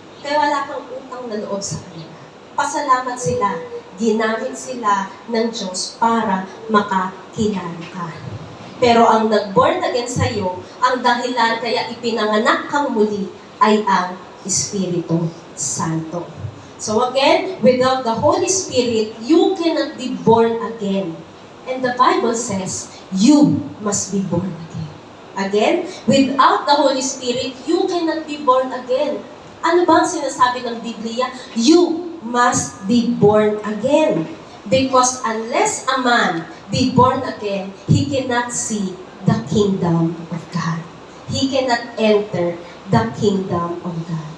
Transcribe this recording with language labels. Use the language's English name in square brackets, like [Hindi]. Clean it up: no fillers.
[Filipino] Kaya wala kang utang na loob sa kanila. Pasalamat sila. Ginamit sila ng Diyos para makakilala ka. Pero ang nag-born again sa iyo, ang dahilan kaya ipinanganak kang muli ay ang Espiritu Santo. [English] So again, without the Holy Spirit, you cannot be born again. And the Bible says, you must be born again. Again, without the Holy Spirit, you cannot be born again. [Filipino] Ano ba ang sinasabi ng Biblia? [English] You must be born again. Because unless a man be born again, he cannot see the kingdom of God. He cannot enter the kingdom of God.